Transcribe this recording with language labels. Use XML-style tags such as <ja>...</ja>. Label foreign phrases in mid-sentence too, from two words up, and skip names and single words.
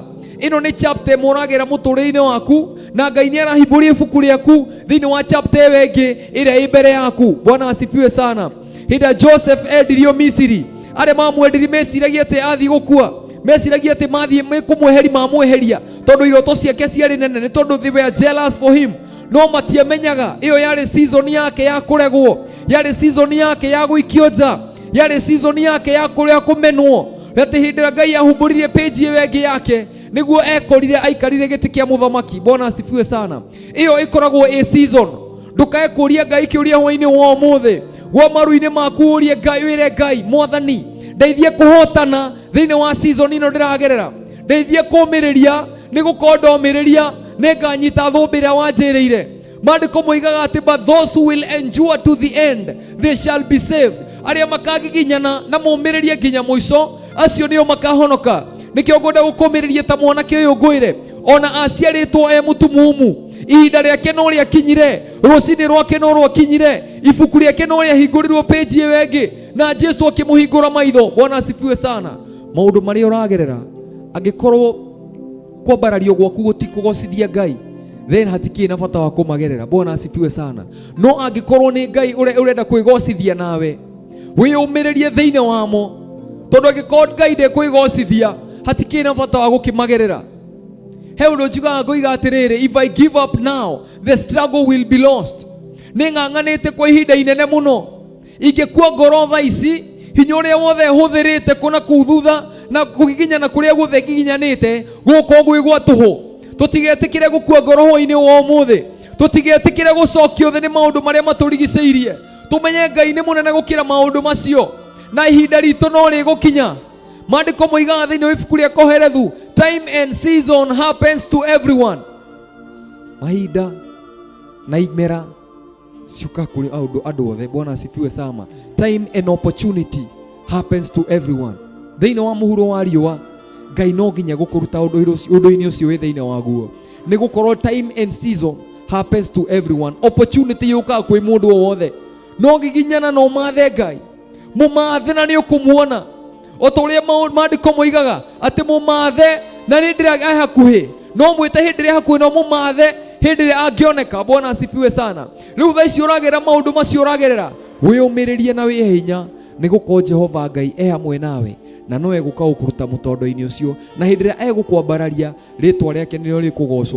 <ki>Ino ni chapter moragira muturire-ini waku na Ngai ni arahimburia ibuku riaku thiini wa chapter wengi iria i mbere yaku.</ki> <sw>Bwana asifiwe sana.</sw> <ki>Hĩndĩ Joseph endirio Misiri, arĩa mamwendirie meciragia atĩ athiĩ gũkua, meciragia atĩ mathiĩ kũmweheria, mamweheria tondũ iroto ciake ciarĩ nene, nĩ tondũ</ki> <en>they were jealous for him.</en> <ki>No matiamenyaga ĩyo yarĩ season yake ya kũregwo, yarĩ season yake ya gũikio nja, yarĩ season yake ya kũmenwo. Atĩ hĩndĩ ĩrĩa Ngai ahumbũririe page ĩyo ĩngĩ yake, nĩguo ekorire aikarire gĩtĩ kĩa mũthamaki.</ki> <sw>Bwana asifiwe sana.</sw> <ki>Ĩyo ĩkoragwo ĩ season. Ndũkae kũria Ngai kĩũria hwainĩ wa ũmũthĩ, gwa maru-inĩ maku ũrie Ngai, wĩre Ngai, Mwathani ndeithie kũhotana thĩinĩ wa season ĩno ndĩragerera, ndeithie kũũmĩrĩria, nĩ gũkorwo ndomĩrĩria nĩnganyita thũmbĩ ĩrĩa wanjĩrĩire. Maandĩko moigaga atĩ</ki> <en>but those who will endure to the end they shall be saved.</en> <ki>Arĩa makagiginyana na mũmĩrĩrie nginya mũico, acio nĩo makahonoka. Nĩkĩo ngwenda gũkũmĩrĩria ta mwanake ũyũ ngwĩre, ona aciarĩtwo e mũtumumu, ihinda rĩake no rĩakinyire, rũcinĩ rwake no rwakinyire, ibuku rĩake no rĩahingũrirwo page ĩyo ĩngĩ, na Jesu akĩmũhingũra maitho.</ki> <sw>Bwana asifiwe sana.</sw> <ki>Maũndũ marĩa ũragerera, angĩkorwo kwambarario gwaku gũtikũgocithia Ngai, then hatikĩrĩ na bata wa kũmagerera.</ki> <sw>Bwana asifiwe sana.</sw> <ki>No angĩkorwo nĩ Ngai ũrenda kwĩgocithia nawe, wĩyũmĩrĩrie thĩinĩ wamo, tondũ angĩkorwo Ngai ndekwĩgocithia, hatikĩrĩ na bata wa gũkĩmagerera. He ũndũ njugaga ngoiga atĩrĩrĩ,</ki> <en>if I give up now the struggle will be lost.</en> <ki>Nĩ ng'ang'anĩte kwa ihinda inene mũno, ingĩkua ngoro thaa ici, hinya ũrĩa wothe hũthĩrĩte kuna kũu thutha na kũgiginyana kũrĩa guothe ngiginyanĩte gũkũ gwĩ gwa tũhũ. Tũtigetĩkĩre gũkua ngoro hwainĩ wa ũmũthĩ, tũtigetĩkĩre gũcokio thĩ nĩ maũndũ marĩa matũrigicĩirie. Tũmenye Ngai nĩ mũnene gũkĩra maũndũ macio, na ihinda ritũ no rĩgũkinya. Maandĩko moigaga thĩinĩ wa ibuku rĩa Koherethu,</ki> <en>time and season happens to everyone.</en> <ki>Mahinda na imera ciuka kũrĩ andũ othe.</ki> <sw>Bwana asifiwe sana.</sw> <en>Time and opportunity happens to everyone.</en> <ki>Thĩinĩ wa mũhuro wa riũa, Ngai no nginya gũkũruta ũndũ-inĩ ũcio wĩ thĩinĩ waguo, nĩ gũkorwo</ki> <en>time and season happens to everyone.</en> <ki>Opportunity yũkaga kwĩ mũndũ o wothe. No giginyana no mathe Ngai, mũmathe na nĩ ũkũmuona. O ta ũrĩa maandĩko moigaga atĩ mũmathe na nĩ ndĩrĩa hakuhĩ, no mwĩte hĩndĩ ĩrĩa hakuhĩ, no mũmathe hĩndĩ ĩrĩa angĩoneka.</ki> <sw>Bwana asifiwe sana.</sw> <ki>Rĩu thaa ici ũragerera maũndũ macio ũragerera, wĩyũmĩrĩrie na wĩhe hinya, nĩ gũkorwo Jehova Ngai e hamwe nawe, na no egũka gũkũruta mũtondo-inĩ ũcio, na hĩndĩ ĩrĩa egũkwambararia, rĩtwa rĩake nĩrĩo rĩkũgocwo.</ki>